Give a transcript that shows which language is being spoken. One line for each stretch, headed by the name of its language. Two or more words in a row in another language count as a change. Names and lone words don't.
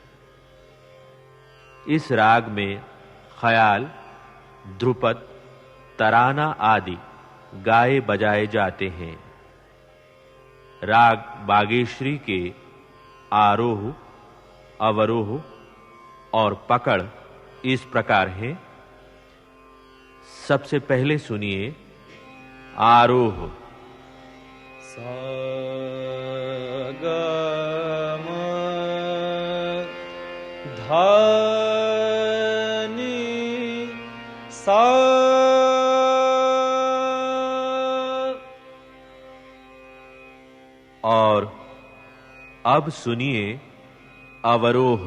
Hindi: इस राग में ख्याल, ध्रुपद, तराना आदि गाए बजाए जाते हैं। राग बागेश्वरी के आरोह, अवरोह और पकड़ इस प्रकार हैं। सबसे पहले सुनिए आरोह। सा ग म धा नी सा। और अब सुनिए अवरोह।